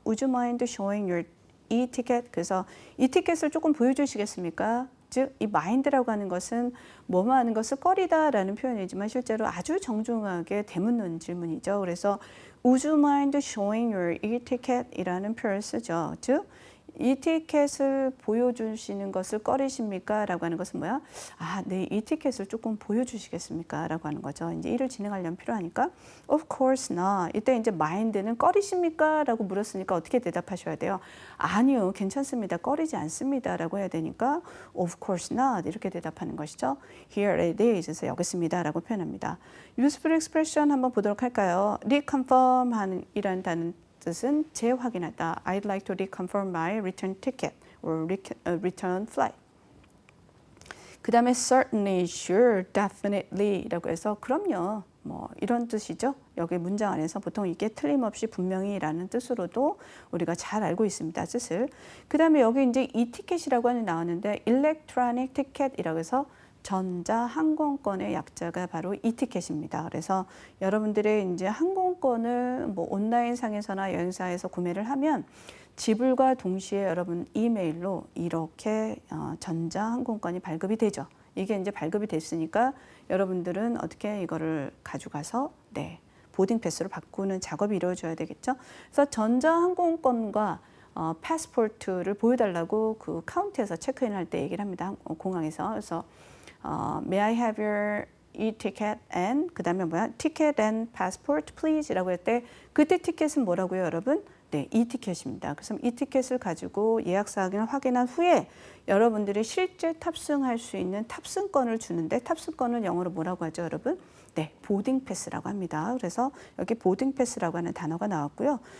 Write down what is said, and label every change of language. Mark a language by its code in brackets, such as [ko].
[en] Would you mind showing your e-ticket? [ko] 그래서 이 티켓을 조금 보여주시겠습니까? 즉, 이 mind라고 하는 것은 뭐뭐 하는 것을 꺼리다라는 표현이지만 실제로 아주 정중하게 되묻는 질문이죠. [en] 그래서 Would you mind showing your e-ticket? [ko] 이라는 표현을 쓰죠. 즉, 이 티켓을 보여주시는 것을 꺼리십니까? 라고 하는 것은 뭐야? 네, 이 티켓을 조금 보여주시겠습니까? 라고 하는 거죠. 이제 일을 진행하려면 필요하니까. [en] Of course not. [ko] 이때 이제 mind는 꺼리십니까? 라고 물었으니까 어떻게 대답하셔야 돼요? 아니요, 괜찮습니다. 꺼리지 않습니다. 라고 해야 되니까 [en] Of course not. [ko] 이렇게 대답하는 것이죠. [en] Here it is. [ko] 그래서 여기 있습니다. 라고 표현합니다. Useful expression 한번 보도록 할까요? reconfirm 이라는 단어는 뜻은 재확인하다. [en] I'd like to reconfirm my return ticket or return flight. [ko] 그 다음에 certainly, sure, definitely 라고 해서 그럼요. 이런 뜻이죠. 여기 문장 안에서 보통 이게 틀림없이 분명히 라는 뜻으로도 우리가 잘 알고 있습니다. 뜻을. 그 다음에 여기 이제 이 티켓이라고 하는 나왔는데 electronic ticket이라고 해서 전자 항공권의 약자가 바로 이 티켓입니다. 그래서 여러분들의 이제 항공권을 온라인 상에서나 여행사에서 구매를 하면 지불과 동시에 여러분 이메일로 이렇게 전자 항공권이 발급이 되죠. 이게 이제 발급이 됐으니까 여러분들은 어떻게 이거를 가져가서 보딩 패스로 바꾸는 작업이 이루어져야 되겠죠. 그래서 전자 항공권과 패스포트를 보여달라고 그 카운트에서 체크인 할 때 얘기를 합니다. 공항에서. [en] 그래서 May I have your e-ticket and [ko] 그 다음에 뭐야? [en] Ticket and passport please [ko] 라고 할 때 그때 티켓은 뭐라고요, 여러분? 네, e-티켓입니다. 그래서 e-티켓을 가지고 예약 사항을 확인한 후에 여러분들이 실제 탑승할 수 있는 탑승권을 주는데 탑승권은 영어로 뭐라고 하죠, 여러분? 네, 보딩 패스라고 합니다. 그래서 여기 보딩 패스라고 하는 단어가 나왔고요.